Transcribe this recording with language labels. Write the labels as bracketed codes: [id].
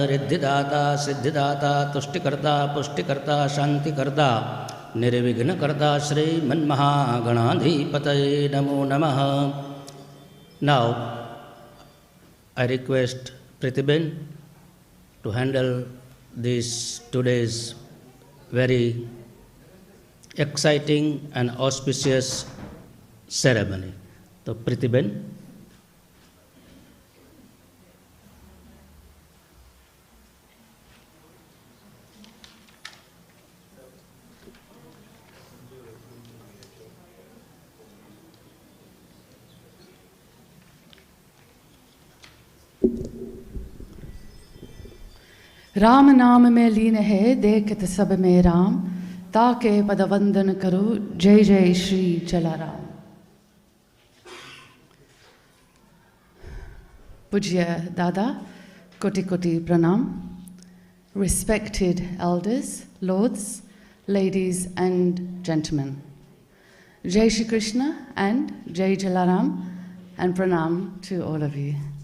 [sa] रिद्धिदाता सिद्धिदाता तुष्टिकर्ता पुष्टिकर्ता शान्तिकर्ता निर्विघ्नकर्ता श्रीमन्महागणाधिपतये नमो नमः। [en] Now I request Prithiben to handle this today's very exciting and auspicious ceremony. So Prithiben. [hi] Ram नाम में लीन है देखत सब में राम ताके पद वंदन करो जय जय श्री जलाराम। पूज्य दादा कोटि कोटि pranam, [en] respected elders, lords, ladies and gentlemen. Jai Shri Krishna and Jai Jalaram and pranam to all of you.